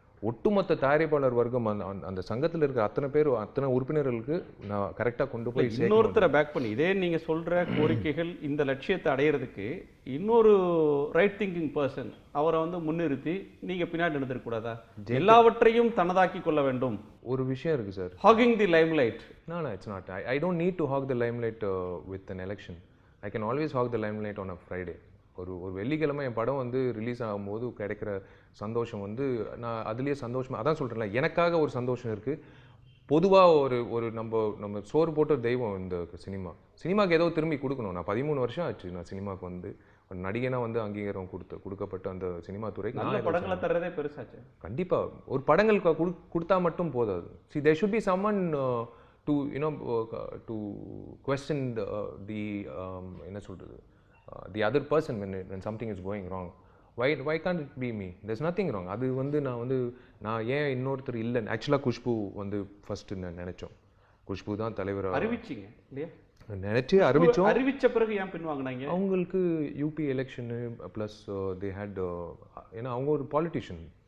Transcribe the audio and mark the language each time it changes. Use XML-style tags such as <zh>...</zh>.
<ta>ஒட்டுமொத்த தயாரிப்பாளர் வர்க்கம் அந்த சங்கத்தில் இருக்கிற அத்தனை பேர், அத்தனை உறுப்பினர்களுக்கு நான் கரெக்டாக கொண்டு போய் இன்னொருத்தரை பேக் பண்ணி இதே நீங்கள் சொல்கிற கோரிக்கைகள் இந்த லட்சியத்தை அடையிறதுக்கு இன்னொரு ரைட் திங்கிங் பர்சன் அவரை வந்து முன்னிறுத்தி நீங்கள் பின்னாடி நடந்துருக்கூடாதா? எல்லாவற்றையும் தனதாக்கி கொள்ள வேண்டும். ஒரு விஷயம் இருக்குது sir,</ta> <en>Hogging the limelight. No, it's not. I don't need to hog the limelight with an election. I can always hog the limelight on a Friday.</en> <ta>ஒரு வெள்ளிக்கிழமை என் படம் வந்து ரிலீஸ் ஆகும்போது கிடைக்கிற சந்தோஷம் வந்து நான் அதுலேயே சந்தோஷமாக அதான் சொல்கிறேன்ல, எனக்காக ஒரு சந்தோஷம் இருக்குது. பொதுவாக ஒரு நம்ம சோறு போட்ட தெய்வம் இந்த சினிமாவுக்கு ஏதோ திரும்பி கொடுக்கணும். நான் 13 வருஷம் ஆச்சு நான் சினிமாவுக்கு வந்து ஒரு நடிகனாக வந்து அங்கீகாரம் கொடுக்கப்பட்ட அந்த சினிமா துறைக்கு நல்ல படங்களை தர்றதே பெருசாச்சு. கண்டிப்பாக ஒரு படங்கள் கொடுத்தா மட்டும் போதாது.</ta> <en>See, there should be someone to to question the என்ன சொல்கிறது, the other person when something is going wrong. Why can't it be me? There's nothing wrong. அது வந்து நான் ஏன் இன்னொருத்தர் இல்லை.</en> <ta>ஆக்சுவலாக குஷ்பு வந்து ஃபஸ்ட்டு நினச்சோம். குஷ்பு தான் தலைவர் அறிவிச்சிங்க இல்லையா? நினச்சி அறிவிச்சோம். அறிவிச்ச பிறகு ஏன் பின்வாங்கினாங்க? அவங்களுக்கு UP election plus they had, ஏன்னா அவங்க ஒரு பாலிட்டிஷியன்.</ta>